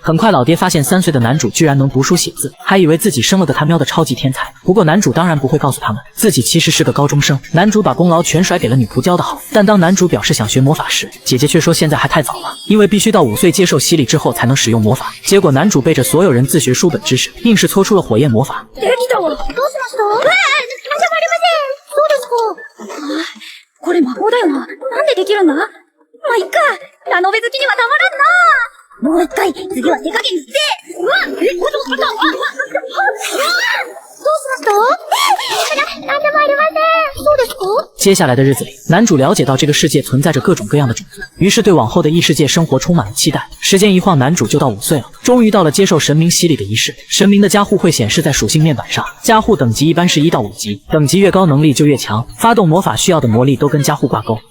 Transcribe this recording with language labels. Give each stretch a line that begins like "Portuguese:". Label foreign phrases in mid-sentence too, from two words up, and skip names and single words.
Chinese: 很快老爹发现3岁的男主居然能读书写字，还以为自己生了个他喵的超级天才。不过男主当然不会告诉他们自己其实是个高中生。男主把功劳全甩给了女仆教得好，但当男主表示想学魔法时，姐姐却说现在还太早了，因为必须到5岁接受洗礼之后才能使用魔法。结果男主背着所有人自学书本知识，硬是搓出了火焰魔法。
Japanese: できたわ。どうしました？申し訳ありません。そうですか。これ魔法だよな。なんでできるんだ？まあいっか。ラノベ好きにはたまらんな。もう一回、次は手加減にして。うわっ、ちょっと待った。どうしました？なんでもありません。そうですか？
Chinese: 接下来的日子里，男主了解到这个世界存在着各种各样的种族，于是对往后的异世界生活充满了期待。时间一晃，男主就到5岁了，终于到了接受神明洗礼的仪式。神明的加护会显示在属性面板上，加护等级一般是1到5级，等级越高能力就越强，发动魔法需要的魔力都跟加护挂钩。